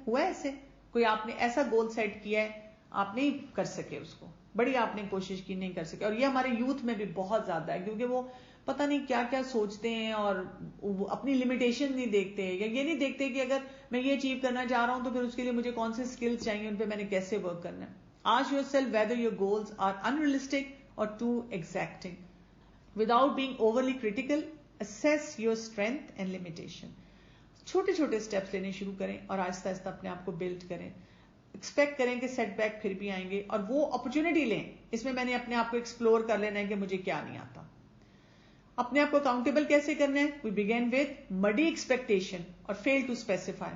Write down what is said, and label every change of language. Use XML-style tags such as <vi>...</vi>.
<ur>ہوا ایسے کوئی آپ نے ایسا گول سیٹ کیا ہے, آپ نہیں کر سکے اس کو, بڑی آپ نے کوشش کی نہیں کر سکے. اور یہ ہمارے یوتھ میں بھی بہت زیادہ ہے, کیونکہ وہ پتہ نہیں کیا کیا سوچتے ہیں اور اپنی لمیٹیشن نہیں دیکھتے, یا یہ نہیں دیکھتے کہ اگر میں یہ اچیو کرنا چاہ رہا ہوں تو پھر اس کے لیے مجھے کون سے اسکلز چاہیے, ان پہ میں نے کیسے ورک کرنا ہے.</ur> <en>Ask yourself whether your goals are unrealistic or too exacting. Without being overly critical, assess your strength and limitation.</en> <ur>چھوٹے چھوٹے اسٹیپس لینے شروع کریں اور آہستہ آہستہ اپنے آپ کو بلڈ کریں. ایکسپیکٹ کریں کہ سیٹ بیک پھر بھی آئیں گے, اور وہ اپرچونٹی لیں. اس میں نے اپنے آپ کو ایکسپلور کر لینا ہے کہ مجھے کیا نہیں آتا. اپنے آپ کو اکاؤنٹیبل کیسے کرنا ہے؟</ur> <en>We begin with muddy expectation</en> <ur>اور</ur> <en>fail to specify.</en>